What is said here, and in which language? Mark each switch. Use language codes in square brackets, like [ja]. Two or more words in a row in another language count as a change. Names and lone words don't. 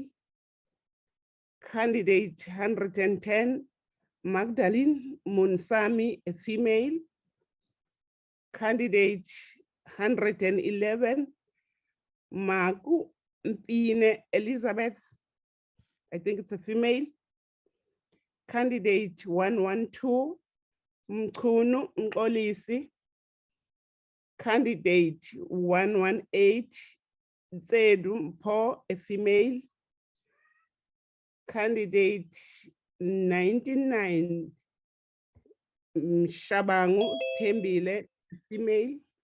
[en] Candidate 110, Magdalene Munsami, a female. Candidate 111, Magu Mpine Elizabeth, I think it's a female. Candidate 112, Mkunu Nkolisi. Candidate 118, Zedu Mpo, a female. Candidate 99, Shabangu Stembile, female.